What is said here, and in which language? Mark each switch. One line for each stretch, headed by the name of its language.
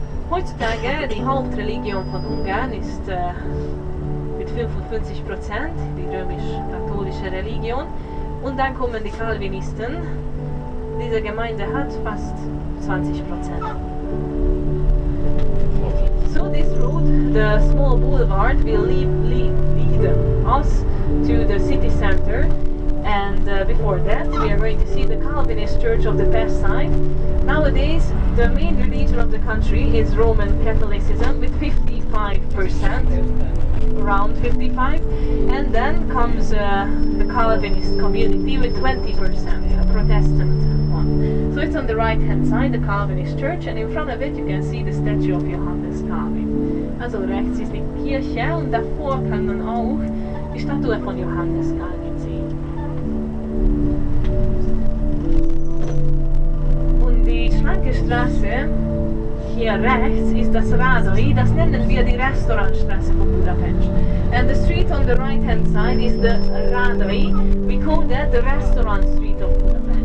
German: Heutzutage die Hauptreligion von Ungarn ist mit 55% die römisch-katholische Religion und dann kommen die Calvinisten. Diese Gemeinde hat fast 20%.
English: So this road, the small boulevard, will lead us to the city center, and before that we are going to see the Calvinist Church of the Pest side. Nowadays the main religion of the country is Roman Catholicism with 55%, around 55, and then comes the Calvinist community with 20%, a Protestant one. So it's on the right hand side, the Calvinist church, and in front of it you can see the statue of Johannes Calvin.
German: Also rechts ist die Kirche und davor kann man auch die Statue von Johannes Calvin sehen. Und die schlanke Straße hier rechts ist das Radoi, das nennen wir die Restaurantstraße von Budapest.
English: And the street on the right hand side is the Radoi. We call that the restaurant street of Budapest.